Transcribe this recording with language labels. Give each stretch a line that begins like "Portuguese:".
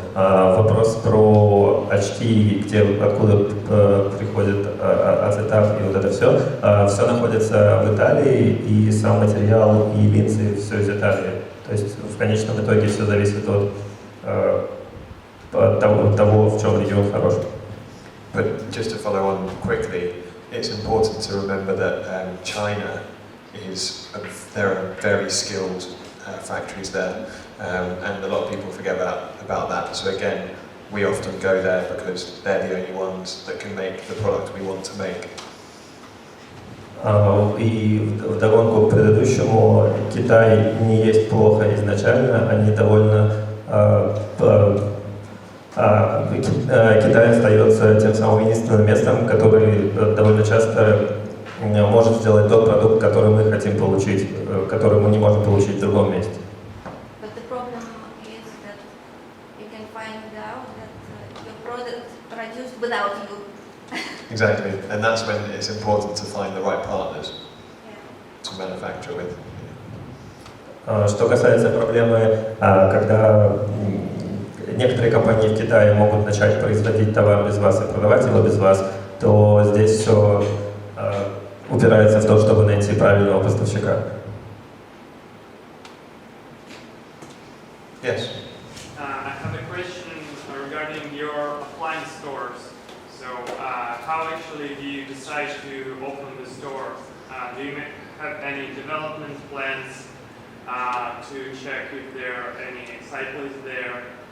Russian: Вопрос про очки, откуда приходит ацетат и вот это все находится в Италии, и сам материал и линзы все из Италии. То есть в конечном итоге все зависит от того, в чем регион хорош.
English: But just to follow on quickly, it's important to remember that China there are very skilled factories there, and a lot of people forget about that. So again, we often go there because they're the only ones that can make the product we want to make.
Russian: И вдогонку к предыдущему, Китай не есть плохо изначально, они довольно... Китай остается тем самым единственным местом, который довольно часто может сделать тот продукт, который мы хотим получить, который мы не можем получить в другом месте.
English: But the problem is that you can find out that your product produced without you. Exactly, and that's when it's important to find the right partners to manufacture with.
Russian: Что касается проблемы, когда некоторые компании в Китае могут начать производить товар без вас и продавать его без вас, то здесь все упирается в то, чтобы найти правильного поставщика.
English: Yes. I have a question regarding your offline stores. So, how actually do you decide to open the stores? Do you have any development plans to check if there are any cyclists there?